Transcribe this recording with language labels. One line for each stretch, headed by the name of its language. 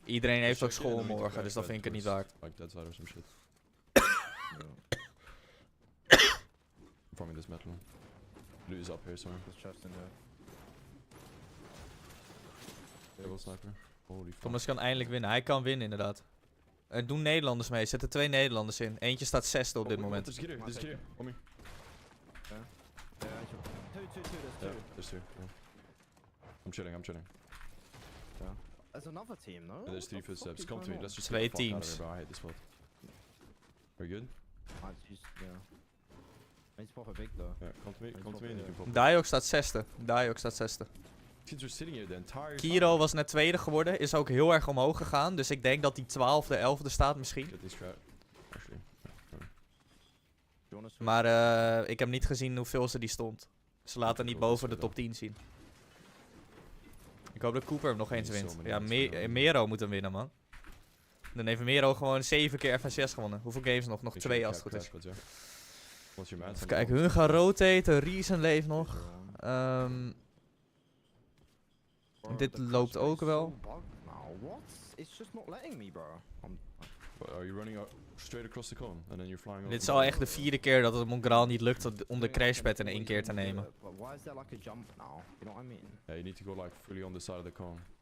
Dutch: Iedereen heeft ook school morgen, dus dat vind ik het niet waard.
English: Like that side or some shit. Farming this metal. Loot is up here somewhere. There's chest in there. Double sniper. Holy fuck.
Dutch: Thomas kan eindelijk winnen. Hij kan winnen, inderdaad. Er doen Nederlanders mee. Er zitten 2 Nederlanders in. Eentje staat 6e op dit moment.
English: There's a kid here. On me. Yeah, two, there's 2. Yeah, there's 2. Yeah. I'm chilling. Yeah. There's another team, no? Yeah, there's 3 footsteps. Come to me. Let's just 2 get the fuck out of teams. here, bro. I hate this spot. Are you good? Yeah. I need to pop a big though. Yeah, come to me and you can pop.
Dutch: Diok staat 6e. Diok staat 6e.
English: Kids are sitting here the entire
Dutch: Kiro was net 2e geworden. Is ook heel erg omhoog gegaan. Dus ik denk dat die 12e, 11e staat misschien.
English: Get this crap. Actually.
Dutch: Maar ik heb niet gezien hoeveel ze die stond. Ze laten niet boven de top 10 zien. Ik hoop dat Cooper hem nog eens wint. Ja, Mero moet hem winnen, man. Dan heeft Mero gewoon 7 keer FNCS gewonnen. Hoeveel games nog? Nog 2 als het goed is. Even kijken, hun gaan rotaten. Reason leeft nog. Dit loopt ook wel.
English: What? It's just not letting me, bro. Are you running straight across the cone and then you're flying over?
Dutch: Dit is al echt de 4e keer dat het Mongraal niet lukt om de crashpad in 1 keer te nemen.
English: But why is there like a jump now? You know what I mean? Yeah, you need to go like fully on the side of the cone.